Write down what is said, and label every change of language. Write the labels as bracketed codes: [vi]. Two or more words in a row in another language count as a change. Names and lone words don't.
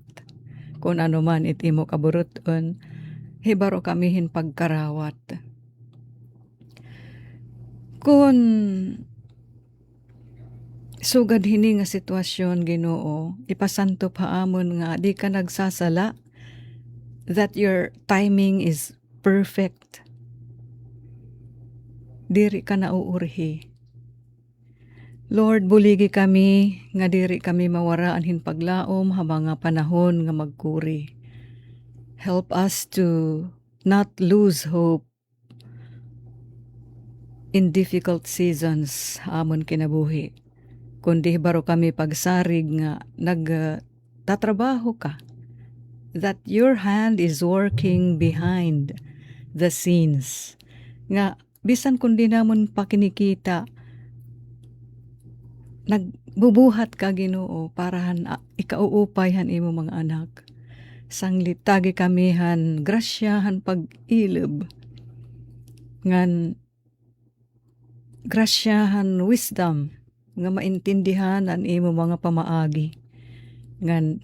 [war] Kung ano man itimo kaburuton, hibaro kami hin pagkarawat. Kung sugad hini nga sitwasyon Ginoo, ipasanto paamon nga di ka nagsasala, [en] that your timing is perfect. [war] Diri ka nauurhi. Lord, buligi kami nga diri kami mawaraan hin paglaom ha mga panahon nga magkuri. [en] Help us to not lose hope in difficult seasons [war] amon kinabuhi. Kundi baro kami pagsarig nga nagtatrabaho ka. [en] That your hand is working behind the scenes. [war] Nga bisan kundi namon pakinikita, nagbubuhat ka Ginoo para ikauupay han imo mga anak. Sanglitagi kami han grasya han pag-ilib. Ngan grasyahan wisdom nga maintindihan an imo mga pamaagi ngan